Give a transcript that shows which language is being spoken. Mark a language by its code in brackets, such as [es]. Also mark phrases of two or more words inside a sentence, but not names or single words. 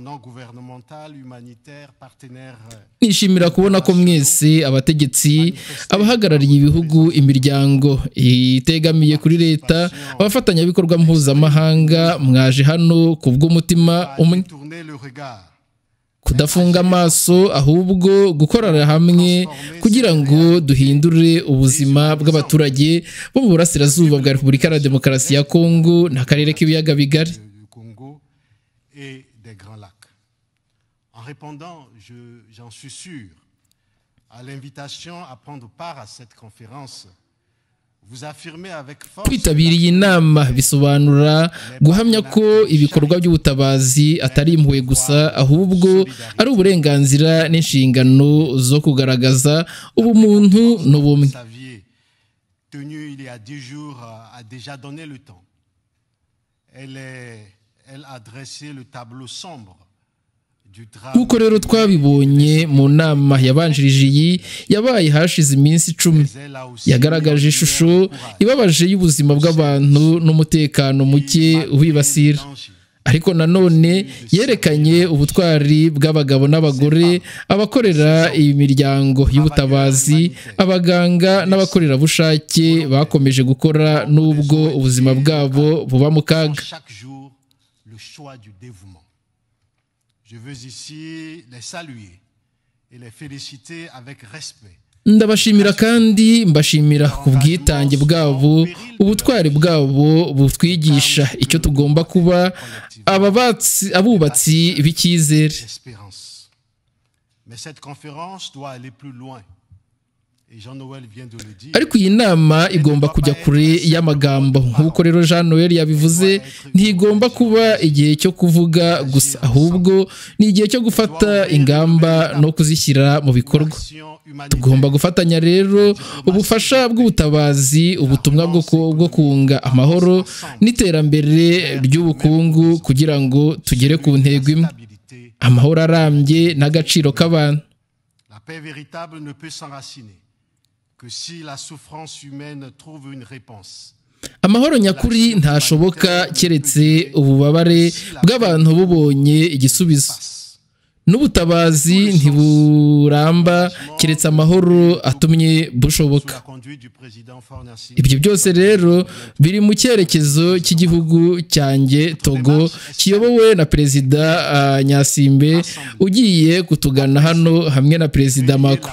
[rw] Nishimira kubona ko mwese abategetsi, abahagarariye ibihugu, imiryango itegamiye kuri leta, abafatanyabikorwa mpuzamahanga mwaje hano ku bw'umutima umwe. Kudafunga amaso, ahubwo gukorera hamwe kugira ngo duhindure ubuzima bw'abaturage bo mu burasirazuba bwa Repubulika ya Demokarasi ya Kongo n'akarere k'ibiyaga bigari. [fr] En répondant, j'en suis sûr, à l'invitation à prendre part à cette conférence, vous affirmez avec force. [rw] Kwitabiriye inama bisobanura guhamya ko ibikorwa by'ubutabazi atari impuhwe gusa, ahubwo ari uburenganzira n'inshingano zo kugaragaza ubumuntu n'ubumwe. [fr] Tenue il y a 10 jours a déjà donné le temps. Elle a dressé le tableau sombre. [rw] Kuko rero twabibonye mu nama yabanjirije iyi yabaye hashize iminsi 10, yagaragaje ishusho ibabaje y'ubuzima bw'abantu n'umutekano muke ubibasira. Ariko nanone yerekanye ubutwari bw'abagabo n'abagore, abakorera imiryango y'ubutabazi, abaganga n'abakorerabushake bakomeje gukora nubwo ubuzima bwabo buba mu kaga. [fr] Je veux ici les saluer et les féliciter avec respect. [rw] Ndabashimira kandi mbashimira ku bwitange bwabo, ubutwari bwabo butwigisha icyo tugomba kuba abubatsi b'icyizere. [fr] Mais cette conférence doit aller plus loin. [rw] Ariko iyi nama igomba kujya kure y'amagambo. Nk'uko rero Jean Noel yabivuze, ntigomba kuba igihe cyo kuvuga gusa, ahubwo ni igihe cyo gufata ingamba no kuzishyira mu bikorwa. Tugomba gufatanya rero ubufasha bw'ubutabazi, ubutumwa bwo kunga amahoro n'iterambere ry'ubukungu kugira ngo tugere ku ntego imwe: amahoro arambye n'agaciro k'abantu. [fr] La paix véritable ne peut s'enraciner que si la souffrance humaine trouve une réponse. [rw] Amahoro nyakuri ntashoboka keretse ububabare bw'abantu bubonye igisubizo. n'ubutabazi ntiburamba keretse amahoro atumye bushoboka. Ibyo byose rero biri mu cyerekezo cy'igihugu cyanjye Togo kiyobowe na Perezida Nyasimbe ugiye kutugana hano hamwe na Perezida Macron.